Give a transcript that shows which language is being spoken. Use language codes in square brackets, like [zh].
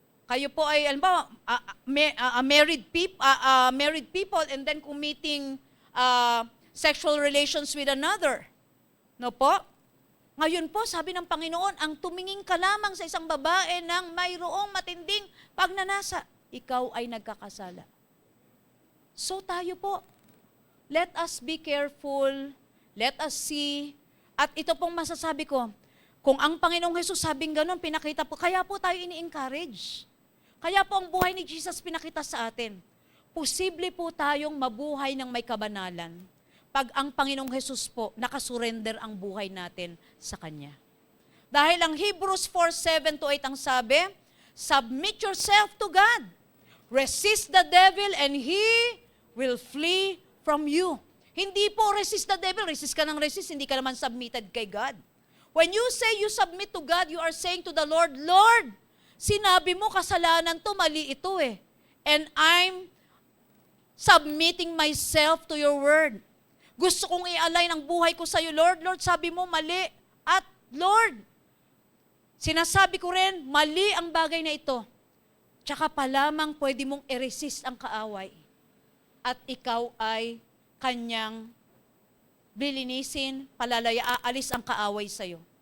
[tl] Kayo po ay, alam ba, [en] married people and then committing sexual relations with another. [tl] No po? Ngayon po, sabi ng Panginoon, ang tumingin ka lamang sa isang babae ng mayroong matinding pagnanasa, ikaw ay nagkakasala. So tayo po, [en] let us be careful, let us see. [tl] At ito pong masasabi ko, kung ang Panginoong Hesus sabing ganun, pinakita po, kaya po tayo ini-encourage. Kaya po ang buhay ni Jesus pinakita sa atin. Posible po tayong mabuhay ng may kabanalan pag ang Panginoong Hesus po nakasurrender ang buhay natin sa Kanya. Dahil ang Hebrews 4:7-8 ang sabi, [en] submit yourself to God. Resist the devil and he will flee from you. [tl] Hindi po resist the devil, resist ka ng resist, hindi ka naman submitted kay God. [en] When you say you submit to God, you are saying to the Lord, Lord, [tl] sinabi mo kasalanan to, mali ito eh. [en] And I'm submitting myself to your word. [tl] Gusto kong i-align ang buhay ko sa iyo, Lord. Lord, sabi mo mali. At Lord, sinasabi ko rin, mali ang bagay na ito. Tsaka pa lamang pwede mong i-resist ang kaaway. At ikaw ay kanyang bilinisin, palalaya, aalis ang kaaway sa'yo.